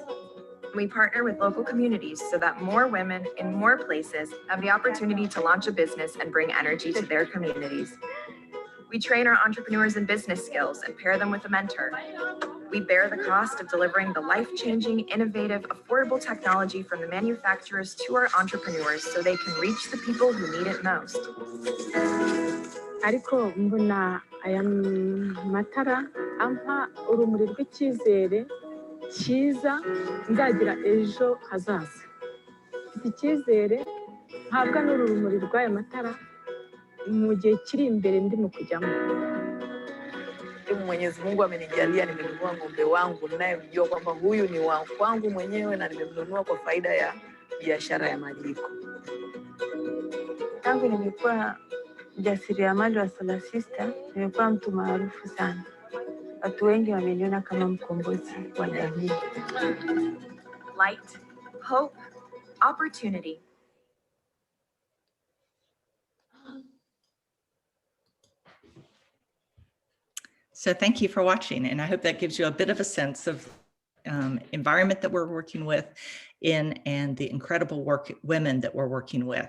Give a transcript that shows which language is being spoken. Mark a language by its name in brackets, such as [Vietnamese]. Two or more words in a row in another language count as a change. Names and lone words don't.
[English] We partner with local communities so that more women in more places have the opportunity to launch a business and bring energy to their communities. We train our entrepreneurs in business skills and pair them with a mentor. We bear the cost of delivering the life-changing, innovative, affordable technology from the manufacturers to our entrepreneurs so they can reach the people who need it most. [Kinyarwanda] ariko mbona aya matara ampa urumuri rw'icyizere cyiza nzagira ejo hazaza. Mfite icyizere ntabwa n'urumuri rw'aya matara mu gihe kiri imbere ndimo kujyamo. [Swahili] Mwenyezi Mungu amenijalia, nimenunua ng'ombe wangu ninayemjua kwamba huyu ni wa kwangu mwenyewe na nimemnunua kwa faida ya biashara ya majiko. Tangu nimekuwa mjasiriamali wa Solar Sister, nimekuwa mtu maarufu sana. Watu wengi wameniona kama mkombozi wa jamii. [English] Light, hope, opportunity. So thank you for watching, and I hope that gives you a bit of a sense of environment that we're working with and the incredible women that we're working with.